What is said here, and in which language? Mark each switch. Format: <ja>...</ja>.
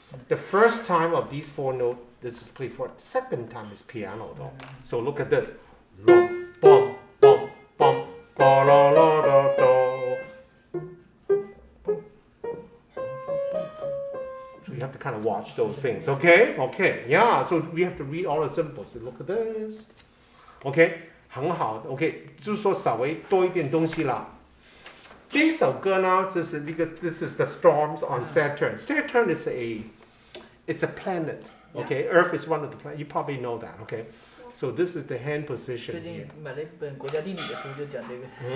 <en>The first time of these 4 notes, this is played forte. Second time is piano though. So look at this. Bum, bum, bum, bum, ba, la, la, da, da. So you have to kind of watch those things. Okay, yeah. So we have to read all the symbols. So look at this. Okay,</en> <zh>很好。 Okay， 就是说稍微多一点东西啦。这首歌呢，就是那个</zh> <en>This is the storms on Saturn. Saturn is it's a planet. Okay, Earth is one of the planets. You probably know that. Okay, so this is the hand position</en> <zh>最</zh> <en>here.</en> <zh>近买了一本国家地理的书，就讲这个。</zh>